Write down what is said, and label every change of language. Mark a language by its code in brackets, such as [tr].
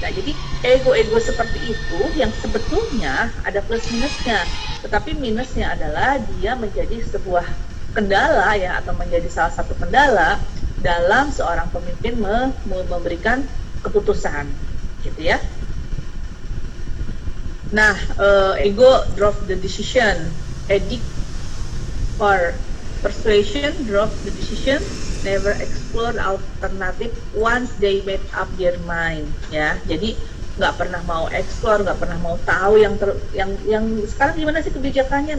[id] Nah jadi ego-ego seperti itu yang sebetulnya ada plus minusnya, tetapi minusnya adalah dia menjadi sebuah kendala ya, atau menjadi salah satu kendala dalam seorang pemimpin memberikan keputusan gitu ya. [en] Nah ego drove the decision, edict or persuasion drove the decision, never explore alternative once they made up their mind ya. [id] Jadi nggak pernah mau explore, nggak pernah mau tahu yang sekarang gimana sih kebijakannya.